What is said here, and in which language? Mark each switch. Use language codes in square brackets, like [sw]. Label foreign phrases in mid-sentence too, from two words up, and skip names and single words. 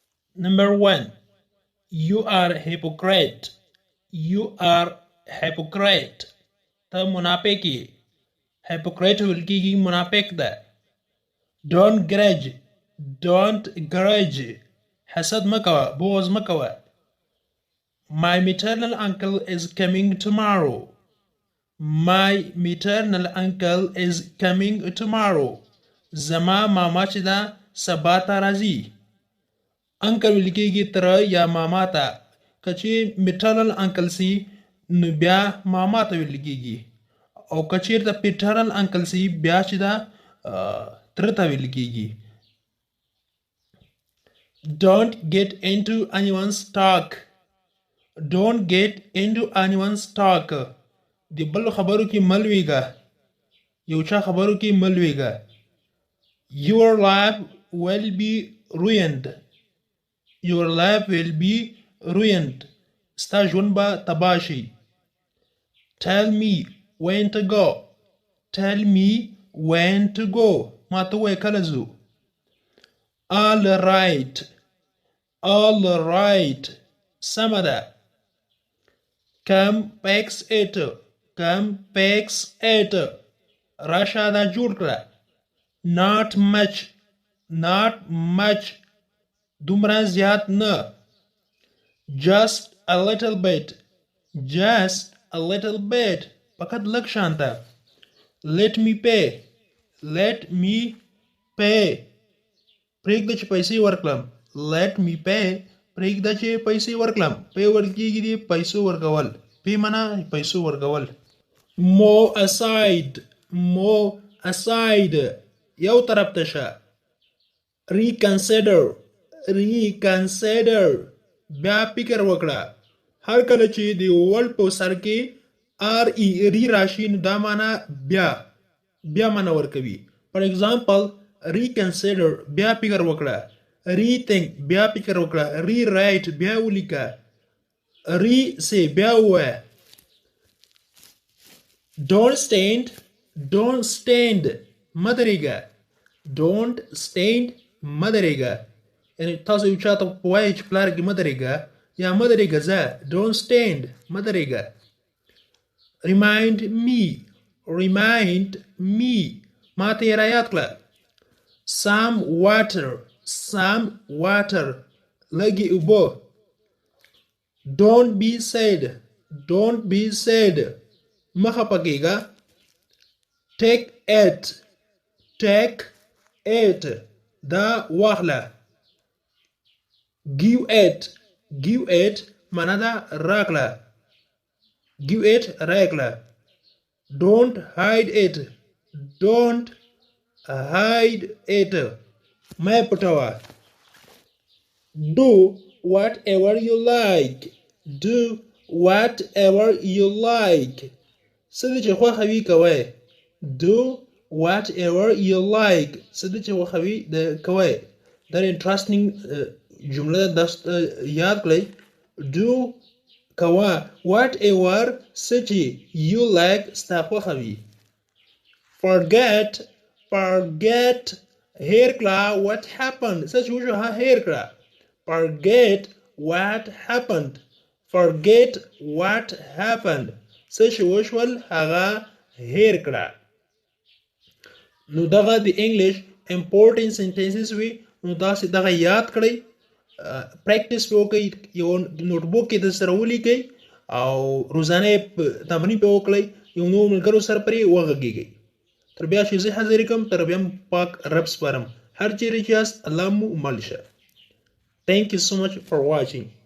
[en] Number 1. You are hypocrite. You are hypocrite. [ps] تا منافقی. Hypocrite ویل کیږي منافق ده. [en] Don't grudge. Don't grudge. [ps] حسد مکوه. بغض مکوه. [en] My maternal uncle is coming tomorrow. My maternal uncle is coming tomorrow. [ps] زما ماما چې ده سبا ته راځي. انکل ویل کېږي تره یا ماما ته. که چې [en] maternal uncle [ps] سي نو بیا ماما ته ویل کېږي او که چېرته [en] paternal uncle [ps] سي بیا چې ده تره ته ویل کېږي. [en] Don't get into anyone's talk. Don't get into anyone's talk. [ps] د بل خبرو کې مه لویږه. یو چا خبرو کې مه لویږه. [en] Your life will be ruined. Your life will be ruined. [ps] ستا ژوند به تباه شي. [en] Tell me when to go. Tell me when to go. [ps] ما ته ووایه کله ځو. [en] All right. All right. [ps] سمه ده. [en] Come fix it. Come fix it. [ps] راشه دا جوړ کړه. [en] Not much. Not much. [ps] دومره زیات نه. [en] Just a little bit. Just a little bit. [ps] فقط لږ شانته. [en] Let me pay. Let me pay. [ps] پرېږده چې پیسې ورکړم. [en] Let me pay. [ps] پرېږده چې پیسې ورکړم. پې ورکېږي دي پیسو ورکول. پې معنا پیسو ورکول. [en] Move aside. Move aside. [ps] یو طرف ته شه. [en] Reconsider. Reconsider. [ps] بیا فکر وکړه. هر کله چې د ورډ په سر کې ری راشي نو دا معنا بیا معنا ورکوي. [en] For example, reconsider [ps] بیا فکر وکړه. Rethink بیا فکر وکړه. Rewrite بیا ولیکه. Re-say بیا ووایه. [en] Don't stand. Don't stand [ps] مه درېږه. [en] Don't stand [ps] مه درېږه. یعنې تاسو یو چا ته وایئ چې پلار کې مه درېږه یا مه درېږه ځه. [en] Don't stand [ps] مه درېږه. [en] Remind me. Remind me [ps] ما ته یې رایاد کړه. [en] Some water. Some water [ps] لږې اوبه. [en] Don't be sad. Don't be sad [ps] مه خفه کېږه. [en] Take it. Take it [ps] دا واخله. [en] Give it. Give it [ps] معنا ده راکړه. [en] Give it راکړه. Don't hide it. Don't hide it [ps] مه پټوه. [en] Do whatever you like. Do whatever you like. [ps] څه دې چې خوښوي کوئ. [en] Do whatever you like. [ps] څه دې چې خوښوي کوئ. دا interesting جمله ده یاد کړئ. Do کوه. Whatever څه چې [en] you like [ps] ستا خوښوي. [en] Forget. Forget [ps] هیر کړه [en] what happened. [ps] څه چې وشو هیر کړه. [en] Forget what happened. Forget what happened. [ps] څه چې وشول هغه هیر کړه. نو دغه د انګلیش [en] important sentences [ps] وي. نو تاسې دغه یاد کړئ. پریکټس پې وکړئ. یو نوټبوک کې د سره ولیکئ او روزانه تمرین پې وکړئ. یو نوو ملګرو سره پرې وغږېږئ. تر بیا چې زه حاضر کوم تر بیا پاک رب سپارم. هر چیرې چې یاست الله مو مل شه. [en] Thank you so much for watching.